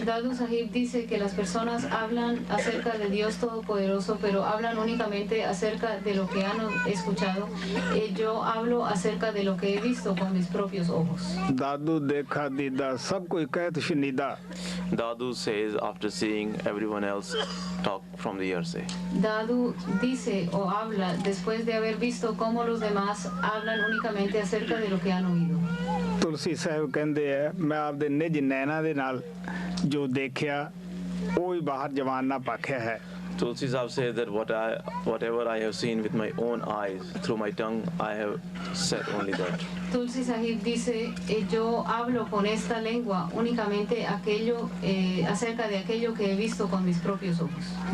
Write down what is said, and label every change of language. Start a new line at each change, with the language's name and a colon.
Spanish: Dadu Sahib dice que las personas hablan acerca de Dios Todopoderoso, pero hablan únicamente acerca de lo que han escuchado. Yo hablo acerca de lo que he visto con mis propios ojos.
Punjabi: ਦਾਦੂ ਦੇਖਾ ਦੀਦਾ ਸਭ ਕੋਈ ਕਹਿਤ ਸ਼ਨੀਦਾ।
English: Dadu says after seeing everyone else talk from the hearsay.
Spanish: Dadu dice o habla después de haber visto cómo los demás hablan únicamente acerca de lo que han oído.
Punjabi: ਤੁਲਸੀ ਸਾਹਿਬ ਕਹਿੰਦੇ ਆ ਮੈਂ ਆਪਦੇ ਨਿਜ ਨੈਣਾ ਦੇ ਨਾਲ ਜੋ ਦੇਖਿਆ ਉਹ ਹੀ ਬਾਹਰ ਜਵਾਨ ਨਾ ਪਾਖਿਆ ਹੈ।
English: Tulsi Sahib said that whatever I have seen with my own eyes, through my tongue, I have said only that.
Spanish: Tulsi Sahib dice, yo hablo con esta lengua únicamente acerca de aquello que he visto con mis propios ojos.